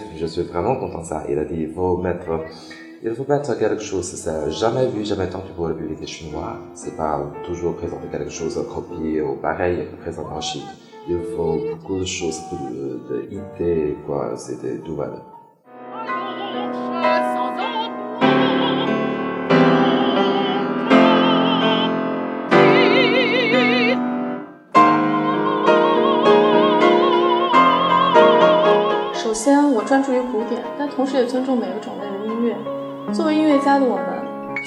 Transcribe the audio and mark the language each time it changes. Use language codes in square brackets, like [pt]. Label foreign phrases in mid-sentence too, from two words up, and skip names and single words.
[fr] Je suis vraiment content de ça. Il a dit, il faut mettre quelque chose. C'est jamais vu, jamais entendu pour le public chinois. C'est pas toujours présenter quelque chose copié ou pareil présenté en Chine. Il faut beaucoup de choses, d'idées, quoi. C'était nouvel. [zh] 首先，我专注于古典，但同时也尊重每个种类的音乐。作为音乐家的我们，